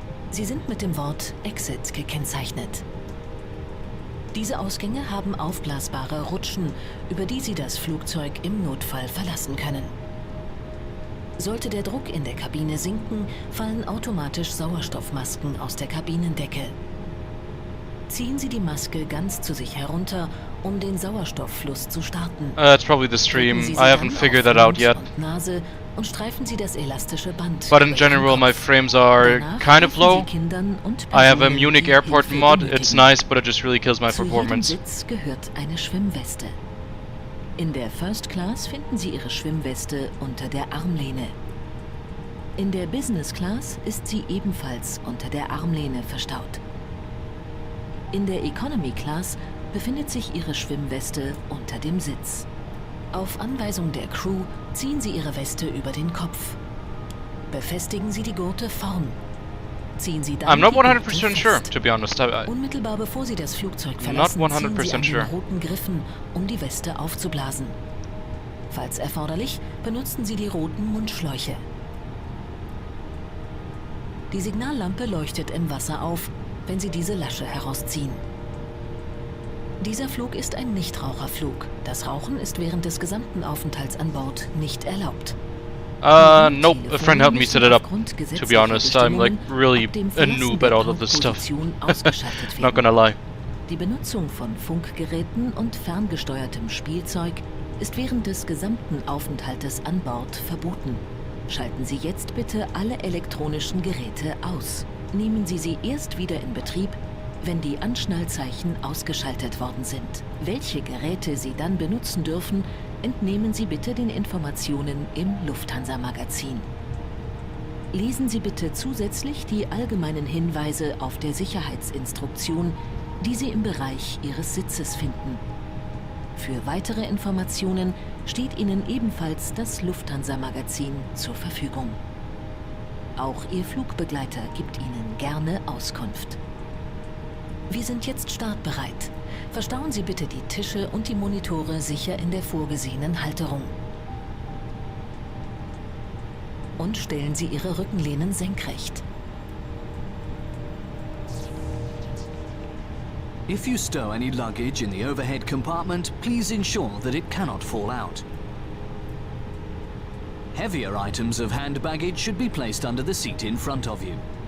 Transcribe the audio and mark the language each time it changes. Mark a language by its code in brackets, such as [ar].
[de] Sie sind mit dem Wort Exit gekennzeichnet. Diese Ausgänge haben aufblasbare Rutschen, über die Sie das Flugzeug im Notfall verlassen können. Sollte der Druck in der Kabine sinken, fallen automatisch Sauerstoffmasken aus der Kabinendecke. Ziehen Sie die Maske ganz zu sich herunter, um den Sauerstofffluss zu starten. [en] That's probably the stream. I haven't figured that out yet. [de] Nase und streifen Sie das elastische Band. [en] But in general, my frames are kind of low. I have a Munich airport mod. It's nice, but it just really kills my performance. [de] Zu jedem Sitz gehört eine Schwimmweste. In der First Class finden Sie Ihre Schwimmweste unter der Armlehne. In der Business Class ist sie ebenfalls unter der Armlehne verstaut. In der Economy Class befindet sich Ihre Schwimmweste unter dem Sitz. Auf Anweisung der Crew ziehen Sie Ihre Weste über den Kopf. Befestigen Sie die Gurte vorn. Ziehen Sie dann [en] I'm not [de] die Gurte [en] 100% sure, to be honest. [de] Unmittelbar bevor Sie das Flugzeug verlassen, ziehen Sie an den roten Griffen, um die Weste aufzublasen. Falls erforderlich, benutzen Sie die roten Mundschläuche. Die Signallampe leuchtet im Wasser auf, wenn Sie diese Lasche herausziehen. Dieser Flug ist ein Nichtraucherflug. Das Rauchen ist während des gesamten Aufenthalts an Bord nicht erlaubt. [en] Nope. A friend helped me set it up. To be honest, I'm like really a noob at all of this stuff. Not gonna lie. [de] Die Benutzung von Funkgeräten und ferngesteuertem Spielzeug ist während des gesamten Aufenthaltes an Bord verboten. Schalten Sie jetzt bitte alle elektronischen Geräte aus. Nehmen Sie sie erst wieder in Betrieb, wenn die Anschnallzeichen ausgeschaltet worden sind. Welche Geräte Sie dann benutzen dürfen, entnehmen Sie bitte den Informationen im Lufthansa-Magazin. Lesen Sie bitte zusätzlich die allgemeinen Hinweise auf der Sicherheitsinstruktion, die Sie im Bereich Ihres Sitzes finden. Für weitere Informationen steht Ihnen ebenfalls das Lufthansa-Magazin zur Verfügung. Auch Ihr Flugbegleiter gibt Ihnen gerne Auskunft. Wir sind jetzt startbereit. Verstauen Sie bitte die Tische und die Monitore sicher in der vorgesehenen Halterung. Und stellen Sie Ihre Rückenlehnen senkrecht. [en] If you stow any luggage in the overhead compartment, please ensure that it cannot fall out. Heavier items of hand baggage should be placed under the seat in front of you.